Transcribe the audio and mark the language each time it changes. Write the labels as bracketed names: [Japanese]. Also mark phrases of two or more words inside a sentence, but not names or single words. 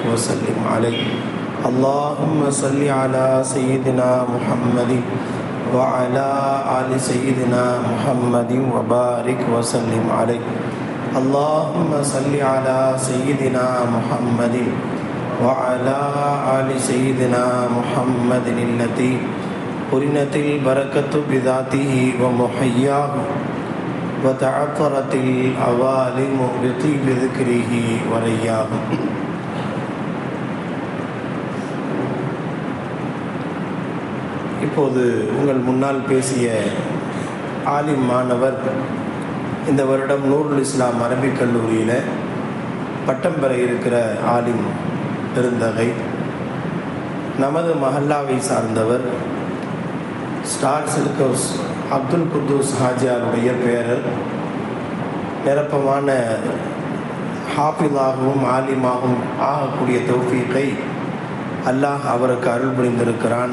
[Arabic] وسلم عليه اللهم صل على سيدنا محمد وعلى آل سيدنا محمد وبارك وسلم عليه اللهم صل على سيدنا محمد وعلى آل سيدنا محمد التي قرنت البركة بذاته ومحياه وتعطرت العوالم بطيب ذكره ورياه. [Tamil] இப்போது உங்கள் முன்னால் பேசிய ஆலிம் மாணவர் இந்த வருடம் நூருல் இஸ்லாம் அரபிக் கல்லூரியில் பட்டம் பெற இருக்கிற ஆலிம் பெருந்தகை, நமது மஹல்லாவை சார்ந்தவர் ஸ்டார் சில்கோஸ் அப்துல் குத்தூஸ் ஹாஜியாருடைய பேரர், நிரப்பமான ஹாஃபிலாகவும் ஆலிமாகவும் ஆகக்கூடிய தௌஃபீக்கை அல்லாஹ் அவருக்கு அருள் புரிந்திருக்கிறான்.